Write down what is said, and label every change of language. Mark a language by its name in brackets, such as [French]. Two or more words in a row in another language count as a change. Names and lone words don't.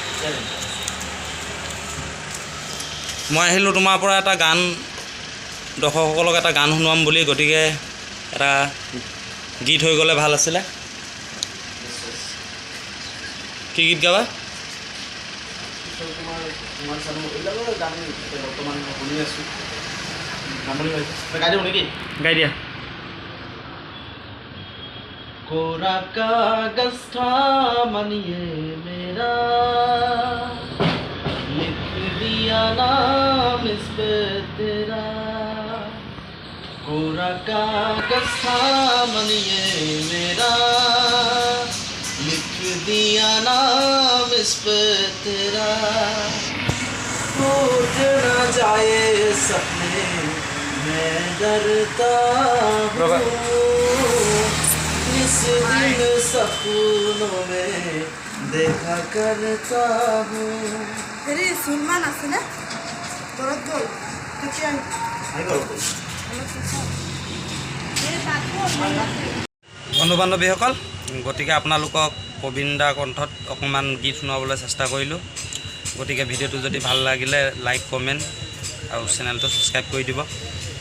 [Assamese] মই আহিলোঁ তোমাৰ পৰা এটা গান, দৰ্শকসকলক এটা গান শুনোৱাম বুলি, গতিকে এটা গীত হৈ গ'লে ভাল আছিলে। কি গীত গাবা? গাই দিয়া। [Hindi] कोरा कागज था मन ये मेरा, लिख दिया नाम इस पे तेरा। कोरा कागज था मन ये मेरा, लिख दिया नाम इस पे तेरा। टूट न जाए सपने मैं डरता हूँ, इस दिन सपनों में देखा करता हूँ। [Assamese] হেৰি চুলমান আছেনে ঘৰত গ'ল কেতিয়া বন্ধু বান্ধৱীসকল, গতিকে আপোনালোকক প্ৰবীণ দাৰ কণ্ঠত অকণমান গীত শুনাবলৈ চেষ্টা কৰিলোঁ। গতিকে ভিডিঅ'টো যদি ভাল লাগিলে [English] like comment [Assamese] আৰু চেনেলটো ছাবস্ক্ৰাইব কৰি দিব।